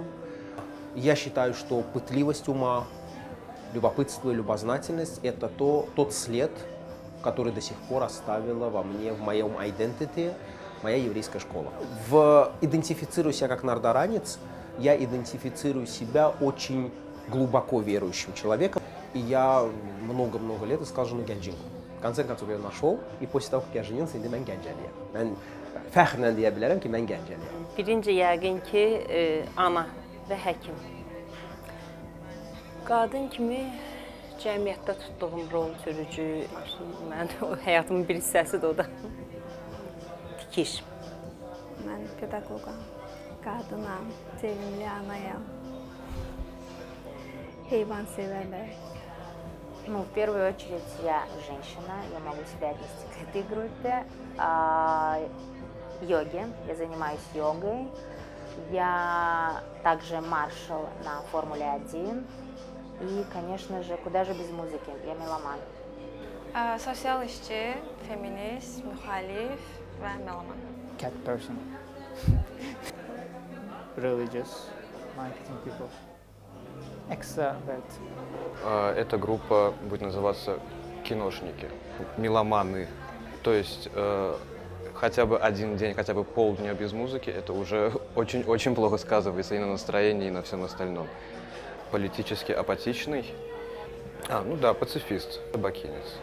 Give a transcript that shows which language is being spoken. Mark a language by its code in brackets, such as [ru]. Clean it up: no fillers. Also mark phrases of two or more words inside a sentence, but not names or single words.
[ru] Я считаю, что пытливость ума, любопытство и любознательность – это тот след, который до сих пор оставила во мне, в моем identity, моя еврейская школа. Идентифицируя себя как нордоранец, я идентифицирую себя очень глубоко верующим человеком. И я много-много лет искал жену Гянджинку. В конце концов, я ее нашел, и после того, как я женился, [az] indi mən Gəncəliyəm. Mən fəxrlə deyə bilərəm ki, mən Gəncəliyəm. Birinci yəqin ki, ana və həkim. Qadın kimi cəmiyyətdə tutduğum rol sürücü, həyatımın bir hissəsidir o da. Tikiş. Mən pedaqoqam, qadınam, sevimli anayam, heyvan sevərlər. [ru] Ну, в первую очередь, я женщина, я могу себя отнести к этой группе. Йоги, я занимаюсь йогой. Я также маршал на Формуле-1. И, конечно же, куда же без музыки, я меломан. [az] Sosial işçi, feminist, müxalif və melaman. [en] Cat person. Religious, marketing people. Extrovert. [ru] Эта группа будет называться киношники, меломаны. То есть хотя бы один день, хотя бы полдня без музыки, это уже очень-очень плохо сказывается и на настроении, и на всем остальном. Политически апатичный. Ну да, пацифист, табакинец.